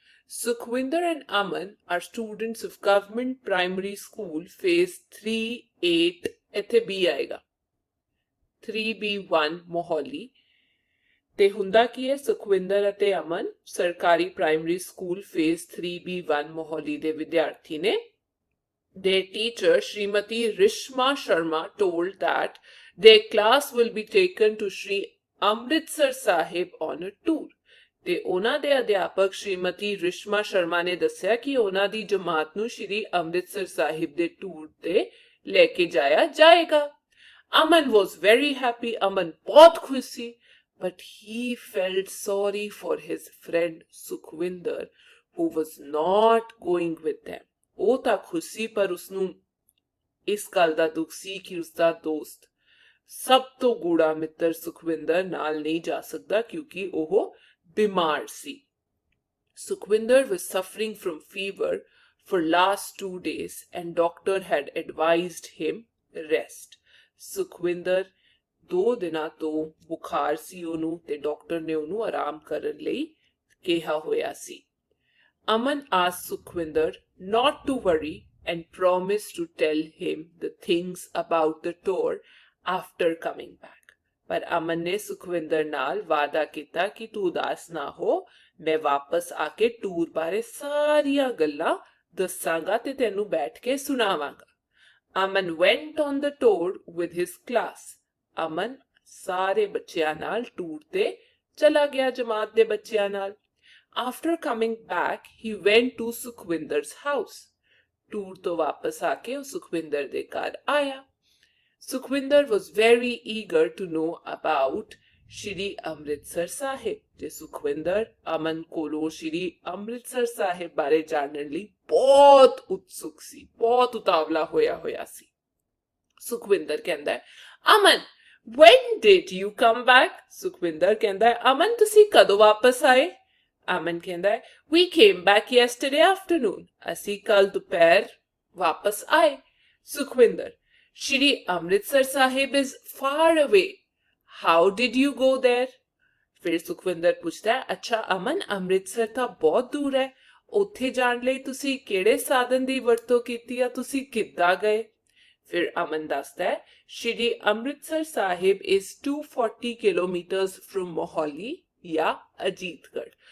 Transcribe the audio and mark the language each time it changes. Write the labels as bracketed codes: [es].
[en] Sukhwinder and Aman are students of government primary school phase 3-8 [pa] ਇੱਥੇ B ਆਏਗਾ 3B1 Mohali ਤੇ ਹੁੰਦਾ ਕੀ ਹੈ ਸੁਖਵਿੰਦਰ ਅਤੇ ਅਮਨ ਸਰਕਾਰੀ primary school phase 3B1 Mohali ਦੇ ਵਿਦਿਆਰਥੀ ਨੇ। [en] Their teacher Srimati Rishma Sharma told that their class will be taken to Sri Amritsar Sahib on a tour। [pa] ਤੇ ਉਹਨਾਂ ਦੇ ਅਧਿਆਪਕ ਸ਼੍ਰੀਮਤੀ ਰਿਸ਼ਮਾ ਸ਼ਰਮਾ ਨੇ ਦੱਸਿਆ ਕਿ ਉਹਨਾਂ ਦੀ ਜਮਾਤ ਨੂੰ ਸ਼੍ਰੀ ਅੰਮ੍ਰਿਤਸਰ ਸਾਹਿਬ ਦੇ ਟੂਰ ਤੇ ਲੈ ਕੇ ਜਾਇਆ ਜਾਏਗਾ। [en] Aman was very happy, Aman [pa] बहुत खुश ਸੀ, [en] but he felt sorry for his friend Sukhwinder who was not going with them। [pa] ਉਹ ਤਾਂ ਖੁਸ਼ ਸੀ ਪਰ ਉਸਨੂੰ ਇਸ ਗੱਲ ਦਾ ਦੁੱਖ ਸੀ ਕਿ ਉਸਦਾ ਦੋਸਤ ਸਭ ਤੋਂ ਗੂੜਾ ਮਿੱਤਰ ਸੁਖਵਿੰਦਰ ਨਾਲ ਨਹੀਂ ਜਾ ਸਕਦਾ ਕਿਉਂਕਿ ਉਹ ਬਿਮਾਰ ਸੀ। [en] Sukhwinder was suffering from fever for last 2 days and doctor had advised him rest। [pa] Sukhwinder 2 ਦਿਨਾਂ ਤੋਂ ਬੁਖਾਰ ਸੀ ਉਹਨੂੰ ਤੇ ਡਾਕਟਰ ਨੇ ਉਹਨੂੰ ਆਰਾਮ ਕਰਨ ਲਈ ਕਿਹਾ ਹੋਇਆ ਸੀ। [en] Aman asked Sukhwinder not to worry and promised to tell him the things about the tour after coming back। [pa] ਪਰ ਅਮਨ ਨੇ ਸੁਖਵਿੰਦਰ ਨਾਲ ਵਾਅਦਾ ਕੀਤਾ ਕਿ ਤੂੰ ਉਦਾਸ ਨਾ ਹੋ, ਮੈਂ ਵਾਪਸ ਆ ਕੇ ਟੂਰ ਬਾਰੇ ਸਾਰੀਆਂ ਗੱਲਾਂ ਦੱਸਾਂਗਾ ਤੇ ਤੈਨੂੰ ਬੈਠ ਕੇ ਸੁਣਾਵਾਂਗਾ। [en] Aman went on the tour with his class। [pa] ਅਮਨ ਸਾਰੇ ਬੱਚਿਆਂ ਨਾਲ ਟੂਰ ਤੇ ਚਲਾ ਗਿਆ ਜਮਾਤ ਦੇ ਬੱਚਿਆਂ ਨਾਲ। [en] After coming back, he went to Sukhwinder's house। [pa] Tour ਤੋਂ ਵਾਪਸ ਆ ਕੇ ਉਹ ਸੁਖਵਿੰਦਰ ਦੇ ਘਰ ਆਇਆ। [en] Sukhwinder was very eager to know about Shri Amritsar Sahib। [pa] ਤੇ ਸੁਖਵਿੰਦਰ ਅਮਨ ਕੋਲੋਂ ਸ਼੍ਰੀ ਅੰਮ੍ਰਿਤਸਰ ਸਾਹਿਬ ਬਾਰੇ ਜਾਣਨ ਲਈ ਬਹੁਤ ਉਤਸੁਕ ਸੀ, ਬਹੁਤ ਉਤਾਵਲਾ ਹੋਇਆ ਸੀ। ਸੁਖਵਿੰਦਰ ਕਹਿੰਦਾ ਹੈ [en] Aman when did you come back? [pa] Sukhwinder ਕਹਿੰਦਾ ਹੈ ਅਮਨ ਤੁਸੀਂ ਕਦੋਂ ਵਾਪਸ ਆਏ? ਅਮਨ ਕਹਿੰਦਾ ਹੈ [en] we came back yesterday afternoon। [pa] ਅਸੀਂ ਕੱਲ ਦੁਪਹਿਰ ਵਾਪਸ ਆਏ। [en] Sukhwinder Shri Amritsar Sahib is far away। How did you go there? [pa] ਫਿਰ ਸੁਖਵਿੰਦਰ ਪੁੱਛਦਾ ਹੈ ਅੱਛਾ ਅਮਨ ਅੰਮ੍ਰਿਤਸਰ ਤਾਂ ਬਹੁਤ ਦੂਰ ਹੈ, ਉੱਥੇ ਜਾਣ ਲਈ ਤੁਸੀਂ ਕਿਹੜੇ ਸਾਧਨ ਦੀ ਵਰਤੋਂ ਕੀਤੀ ਆ, ਤੁਸੀਂ ਕਿੱਦਾਂ ਗਏ? ਫਿਰ ਅਮਨ ਦੱਸਦਾ ਹੈ Shri Amritsar Sahib [en] is 240 kilometers from [pa] Mohali ਜਾਂ ਅਜੀਤਗੜ੍ਹ।